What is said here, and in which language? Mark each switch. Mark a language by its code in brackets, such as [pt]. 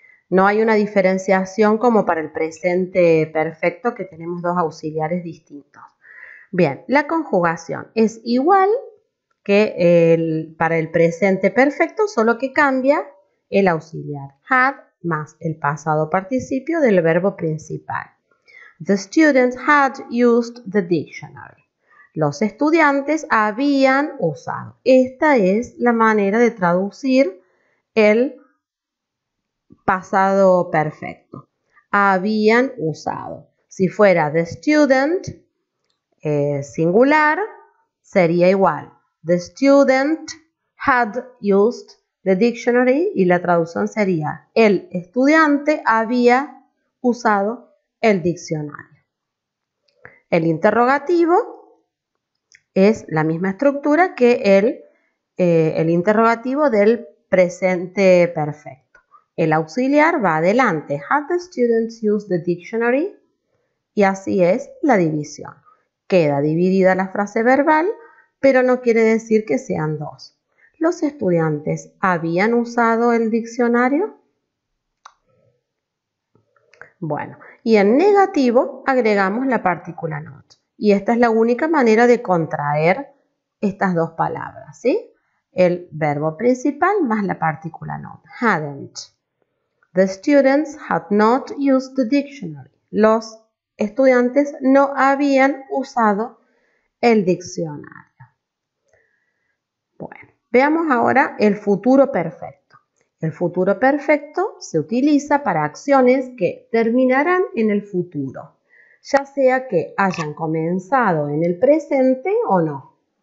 [es] No hay una diferenciación como para el presente perfecto, que tenemos dos auxiliares distintos. Bien, la conjugación es igual que para el presente perfecto, solo que cambia el auxiliar. Had más el pasado participio del verbo principal. [en] The students had used the dictionary. [es] Los estudiantes habían usado. Esta es la manera de traducir el pasado perfecto. Habían usado. Si fuera the student singular, sería igual. [en] The student had used the dictionary [es] y la traducción sería el estudiante había usado el diccionario. El interrogativo es la misma estructura que el interrogativo del presente perfecto. El auxiliar va adelante. [en] Had the students used the dictionary? [es] Y así es la división. Queda dividida la frase verbal, pero no quiere decir que sean dos. ¿Los estudiantes habían usado el diccionario? Bueno, y en negativo agregamos la partícula not. Y esta es la única manera de contraer estas dos palabras, ¿sí? El verbo principal más la partícula not. [en] Hadn't. The students had not used the dictionary. [es] Los estudiantes no habían usado el diccionario. Bueno, veamos ahora el futuro perfecto. El futuro perfecto se utiliza para acciones que terminarán en el futuro, ya sea que hayan comenzado en el presente o no.